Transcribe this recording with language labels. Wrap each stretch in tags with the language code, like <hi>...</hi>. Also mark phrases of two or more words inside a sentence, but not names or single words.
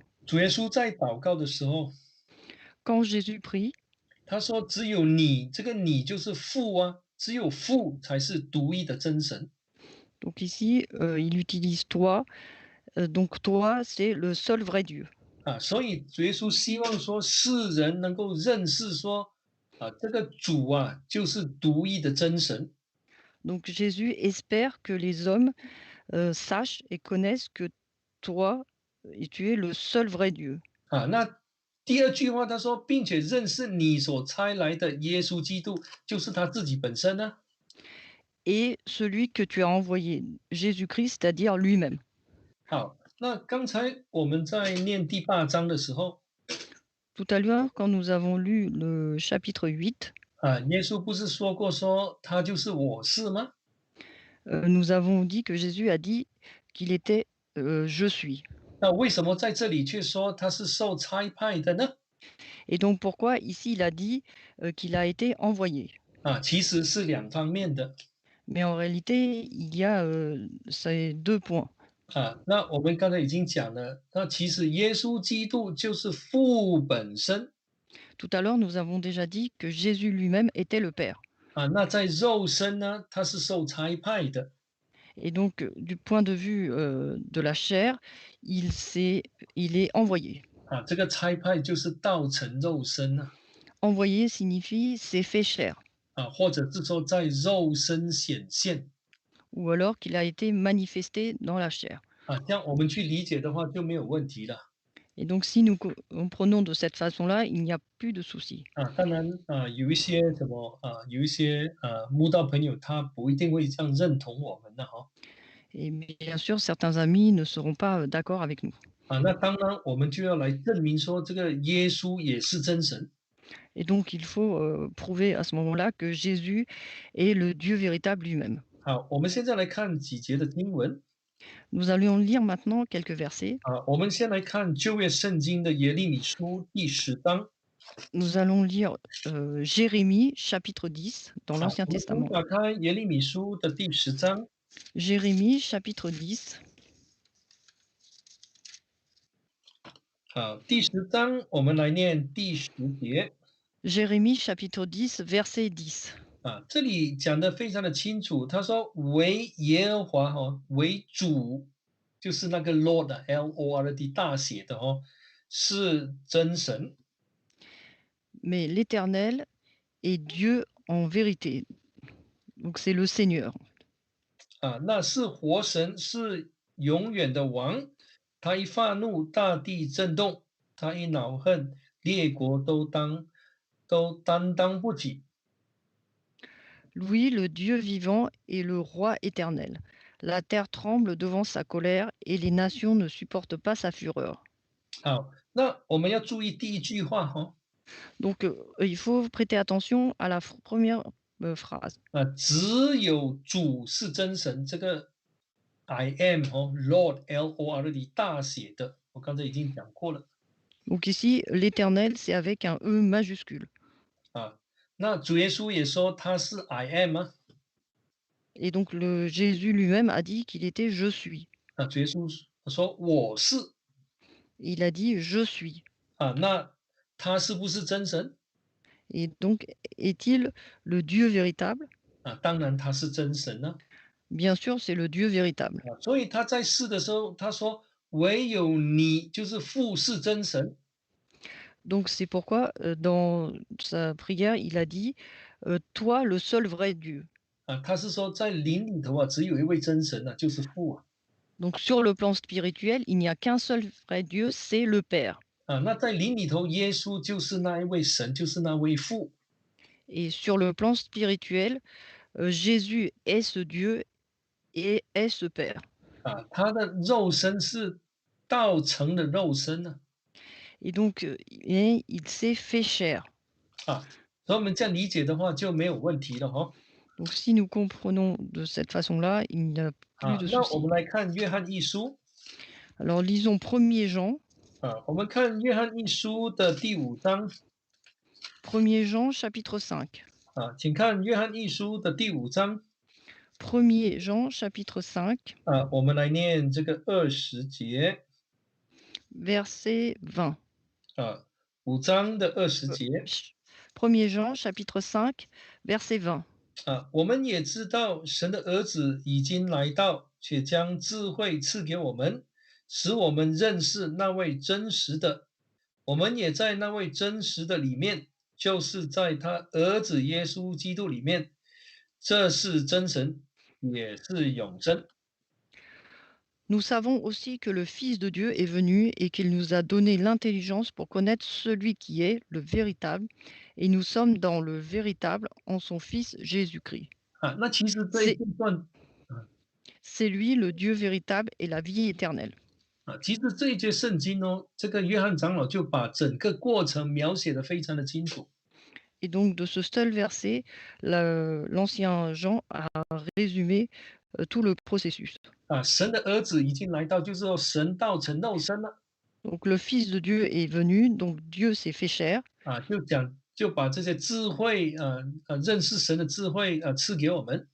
<zh>主耶稣在祷告的时候，</zh> <fr>Quand Jésus prie,</fr> <zh>他说：“只有你，这个你就是父啊，只有父才是独一的真神。”</zh> <fr>donc ici, il utilise toi. Donc toi, c'est le seul vrai Dieu.</fr> <zh>所以主耶稣希望说世人能够认识说，这个主就是独一的真神。</zh> <fr>Donc Jésus espère que les hommes sachent et connaissent que toi, et tu es le seul vrai Dieu.</fr> <zh>那第二句话他说，并且认识你所差来的耶稣基督，就是他自己本身呢。</zh> <fr>Et celui que tu as envoyé, Jésus-Christ, c'est-à-dire lui-même.</fr> <zh>好，那刚才我们在念第8章的时候，</zh> <fr>Tout à l'heure, quand nous avons lu le chapitre 8,</fr> <zh>耶稣不是说过说他就是我是吗？</zh> <fr>nous avons dit que Jésus a dit qu'il était je suis.</fr> <zh>那为什么在这里却说他是受差派的呢？</zh> <fr>Et donc pourquoi ici il a dit qu'il a été envoyé.</fr> <zh>其实是两方面的。</zh> <fr>Mais en réalité, il y a ces deux points.</fr> <zh>那我们刚才已经讲了，那其实耶稣基督就是父本身。</zh> <fr>Tout à l'heure, nous avons déjà dit que Jésus lui-même était le Père.</fr> <zh>那在肉身呢，他是受差派的。</zh> <fr>Et donc, du point de vue de la chair, il est envoyé.</fr> <zh>这个差派就是道成肉身啊。</zh> <fr>Envoyé signifie c'est fait chair,</fr> <zh>或者是说在肉身显现。</zh> <fr>ou alors qu'il a été manifesté dans la chair.</fr> <zh>这样我们去理解的话就没有问题了。</zh> <fr>Et donc, si nous comprenons de cette façon-là, il n'y a plus de souci.</fr> <zh>当然有一些有一些慕道朋友他不一定会这样认同我们的哈。</zh> <fr>Et bien sûr, certains amis ne seront pas d'accord avec nous.</fr> <zh>那当然我们就要来证明说这个耶稣也是真神。</zh> <fr>Et donc, il faut prouver à ce moment-là que Jésus est le Dieu véritable lui-même.</fr> <zh>我们现在来看几节的经文。</zh> <fr>Nous allons lire maintenant quelques versets.</fr> <zh>我们先来看旧约圣经的耶利米书第10章。</zh> <fr>Nous allons lire Jérémie chapitre 10 dans l'Ancien</fr> <zh>我们</zh> <fr>Testament.</fr> <zh>打开耶利米书的第10章。</zh> <fr>Jérémie chapitre 10.</fr> <zh>第10章我们来念第10节。</zh> <fr>Jérémie chapitre 10, verset 10.</fr> <zh>这里讲的非常的清楚，他说为耶和华为主，就是那个</zh> <en>Lord Lord</en> <zh>大写的是真神。</zh> <fr>Mais l'Éternel est Dieu en vérité. Donc c'est le Seigneur.</fr> <zh>那是活神，是永远的王。他一发怒，大地震动；他一恼恨，列国都担当不起。</zh> <fr>Louis, le Dieu vivant et le roi éternel. La terre tremble devant sa colère et les nations ne supportent pas sa fureur.</fr> <zh>好，那我们要注意第一句话</zh> <fr>Donc il faut prêter attention à la première phrase.</fr> <zh>只有主是真神，这个</zh> <en>I am Lord Lord</en> <zh>大写的，我刚才已经讲过了。</zh> <fr>Donc ici, l'éternel, c'est avec un E majuscule.</fr> <zh>那主耶稣也说他是</zh> <en>I am</en> <zh>啊，</zh> <fr>Et donc Jésus lui-même a dit qu'il était «je suis».</fr> <zh>啊，主耶稣说我是</zh> <fr>Il a dit «je suis».</fr> <zh>啊，那他是不是真神？</zh> <fr>Et donc est-il le Dieu véritable?</fr> <zh>啊，当然他是真神呢、</zh> <fr>Bien sûr, c'est le Dieu véritable.</fr> <zh>啊，所以他在世的时候，他说唯有你就是父是真神</zh> <fr>Donc c'est pourquoi, dans sa prière, il a dit, «Toi, le seul vrai Dieu».</fr> <zh>啊，他是说在灵里头啊，只有一位真神啊，就是父啊。</zh> <fr>Donc sur le plan spirituel, il n'y a qu'un seul vrai Dieu, c'est le Père.</fr> <zh>啊，那在灵里头，耶稣就是那一位神，就是那位父</zh> <fr>Et sur le plan spirituel, Jésus est ce Dieu et est ce Père.</fr> <zh>啊，他的肉身是道成的肉身呢、</zh> <fr>Et donc, il s'est fait chair.</fr> <zh>啊，所以我们这样理解的话就没有问题了哈、</zh> <fr>Donc si nous comprenons de cette façon-là, il n'y a plus 啊， de</fr> <zh>那我</zh> <fr>souci.</fr> <zh>们来看约翰一书</zh> <fr>Alors lisons 1er Jean,</fr> <zh>啊，我们看约翰一书的第5章</zh> <fr>1er Jean chapitre 5.</fr> <zh>啊，请看约翰一书的第5章</zh> <fr>1er Jean chapitre 5,</fr> <zh>啊，我们来念这个20节</zh> <fr>verset 20.</fr> <zh>啊，5章的20节</zh> <fr>1er Jean chapitre 5, verset 20.</fr> <zh>啊，我们也知道神的儿子已经来到，却将智慧赐给我们，使我们认识那位真实的。我们也在那位真实的里面，就是在他儿子耶稣基督里面，这是真神，也是永生。</zh> <fr>Nous savons aussi que le Fils de Dieu est venu et qu'il nous a donné l'intelligence pour connaître celui qui est le véritable, et nous sommes dans le véritable en son Fils Jésus-Christ.</fr> <zh>啊，那其实这一</zh> <fr>C'est</fr> <zh>段啊</zh> <fr>c'est lui le Dieu véritable et la vie éternelle.</fr> <zh>啊，其实这一节圣经哦，这个约翰长老就把整个过程描写的非常的清楚。</zh> <fr>Et donc de ce seul verset, l'ancien Jean a résumé tout le processus.</fr> <zh>啊，神的儿子已经来到，就是说神道成肉身了。</zh> <fr>Donc le Fils de Dieu est venu, donc Dieu s'est fait chair,</fr> <zh>啊，就把这些智慧，认识神的智慧，赐给我们，</zh>